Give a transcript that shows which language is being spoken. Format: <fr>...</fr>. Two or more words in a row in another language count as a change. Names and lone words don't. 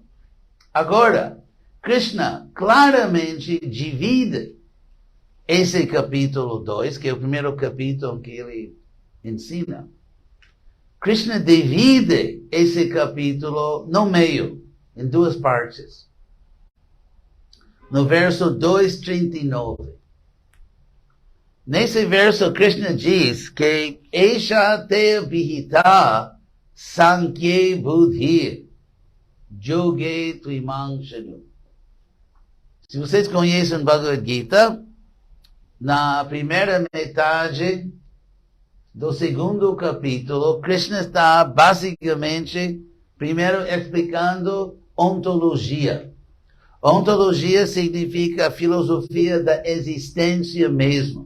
<pt>Agora, Krishna claramente divide esse capítulo 2, que é o primeiro capítulo que ele ensina. Krishna divide esse capítulo no meio, em duas partes. No verso 239. Nesse verso, Krishna diz que</pt> <sa>एषा ते विहिता सांख्ये बुद्धि. योगे त्विमां शृणु.</sa> <pt>Se vocês conhecem Bhagavad Gita, na primeira metade do segundo capítulo, Krishna está basicamente, primeiro, explicando ontologia. Ontologia significa a filosofia da existência mesmo.</pt>